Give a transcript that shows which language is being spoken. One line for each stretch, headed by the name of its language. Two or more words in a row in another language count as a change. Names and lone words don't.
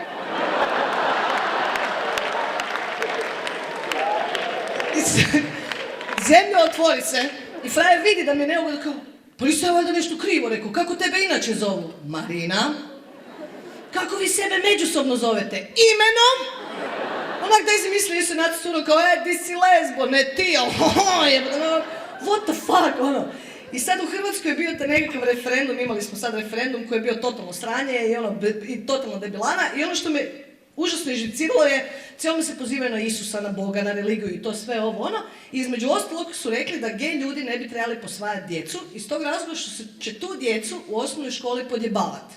Croatian: Zemlja otvori se i frajer vidi da mi je neugodno kao, pa nisam ja valjda nešto krivo rekao, kako tebe inače zovu? Marina. Kako vi sebe međusobno zovete? Imenom? Onak da izmislili se nacrtuno kao, di si lesbo, ne ti,
English: what the fuck,
Croatian: ono. I sad u Hrvatskoj je bio taj nekakav referendum, imali smo sad referendum koji je bio totalno sranje i totalno debilana i ono što me užasno izživciralo je, cijelo se pozivaju na Isusa, na Boga, na religiju i to sve ovo ono. I između ostalog su rekli da gej ljudi ne bi trebali posvajati djecu iz tog razloga što će tu djecu u osnovnoj školi podjebavati.